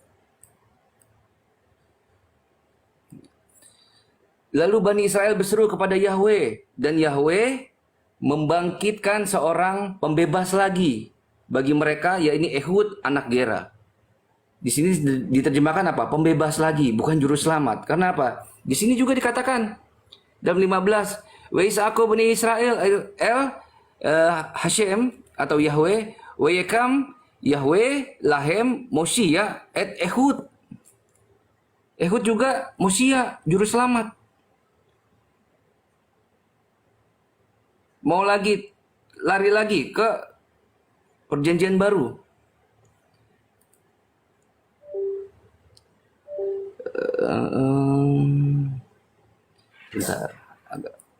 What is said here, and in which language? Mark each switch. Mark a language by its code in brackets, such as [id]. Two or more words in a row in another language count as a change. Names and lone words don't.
[id] Lalu Bani Israel berseru kepada Yahweh, dan Yahweh membangkitkan seorang pembebas lagi bagi mereka, yaitu Ehud anak Gera. Di sini diterjemahkan apa? Pembebas lagi, bukan juru selamat. Karena apa? Di sini juga dikatakan dalam 15, [he] ויזעקו בני ישראל השם [id] atau Yahweh, [he] ויקם יהוה להם מושיע את אהוד. [id] Ehud juga Mosia, juru selamat. Mau lari lagi ke Perjanjian Baru. Bentar, agak.